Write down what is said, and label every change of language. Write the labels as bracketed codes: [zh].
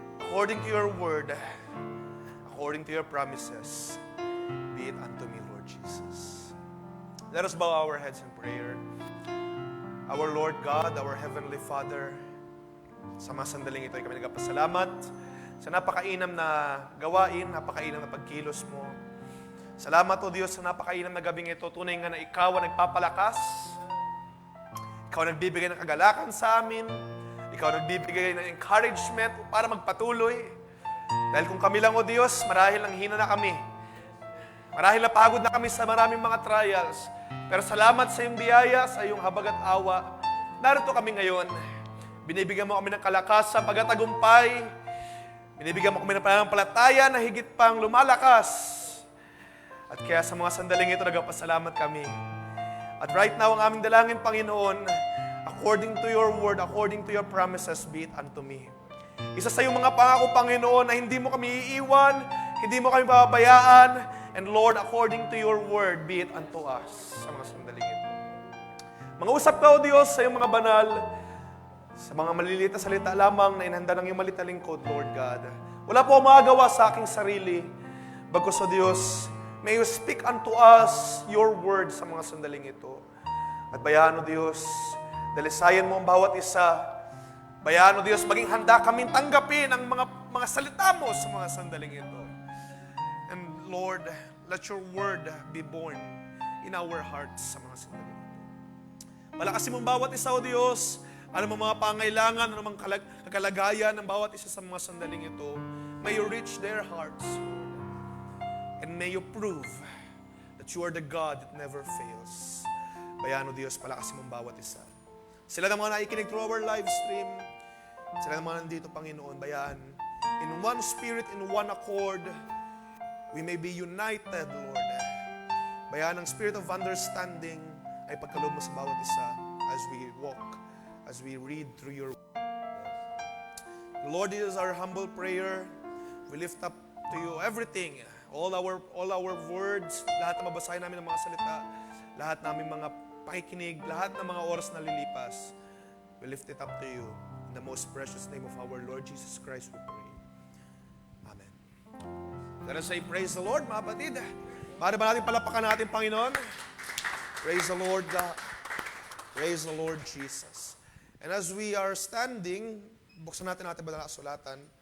[en] According to your word, according to your promises, be it unto me, Lord Jesus. Let us bow our heads in prayer. Our Lord God, our Heavenly Father, [tl] sa mga sandaling ito ay kami nagpasalamat sa napakainam na gawain, napakainam na pagkilos mo. Salamat o Diyos sa napakainam na gabing ito. Tunay nga na ikaw ang nagpapalakas. Ikaw ang nagbibigay ng kagalakan sa amin. Ikaw ang nagbibigay ng encouragement para magpatuloy. Dahil kung kami lang o Diyos, marahil ang hina na kami. Marahil napagod na kami sa maraming mga trials. Pero salamat sa iyong biyaya, sa iyong habag at awa. Narito kami ngayon. Binibigyan mo kami ng kalakasan, pagatagumpay. Binibigyan mo kami ng pananampalataya na higit pang lumalakas. At kaya sa mga sandaling ito, nagpasalamat kami. [en] At right now, [tl] ang aming dalangin, [en] Panginoon, according to your word, according to your promises, be it unto me. [tl] Isa sa iyong mga pangako, Panginoon, na hindi mo kami iiwan, hindi mo kami pababayaan, [en] and Lord, according to your word, be it unto us [tl] sa mga sandaling ito. Mga usap ka, O Diyos, sa iyong mga banal, sa mga maliliit na salita lamang na inhanda ng iyong malita lingkod, Lord God. Wala po magagawa sa aking sarili. Bagkus, O Diyos, [en] may you speak unto us your word [tl] sa mga sandaling ito. At bayaan, O Diyos, dalisayan mo ang bawat isa. Bayaan, O Diyos, maging handa kaming tanggapin ang mga salita mo sa mga sandaling ito. [en] And Lord, let your word be born in our hearts [tl] sa mga sandaling ito. Palakasin mo ang bawat isa, O Diyos. Ano mga pangailangan, ano mga kalagayan ng bawat isa sa mga sandaling ito. [en] May you reach their hearts, Lord. And may you prove that you are the God that never fails. [tl] Bayaan, O Diyos, palakasin mo ang bawat isa. Sila na mga naikinig [en] through our live stream. [tl] Sila na mga nandito, Panginoon, bayaan. [en] In one spirit, in one accord, we may be united, Lord. [tl] Bayaan ang [en] spirit of understanding [tl] ay pagkaloob mo sa bawat isa [en] as we walk, as we read through your word. Lord, this is our humble prayer. We lift up to you everything, all our words, [tl] lahat na mabasahin namin ng mga salita, lahat namin mga pakikinig, lahat ng mga oras na lilipas. [en] We lift it up to you. In the most precious name of our Lord Jesus Christ, we pray. Amen. Let us say, praise the Lord, [tl] mga kapatid. Maaari ba natin palapakan natin, Panginoon? [en] Praise the Lord God. Praise the Lord Jesus. And as we are standing, [tl] buksan natin ating banal na kasulatan.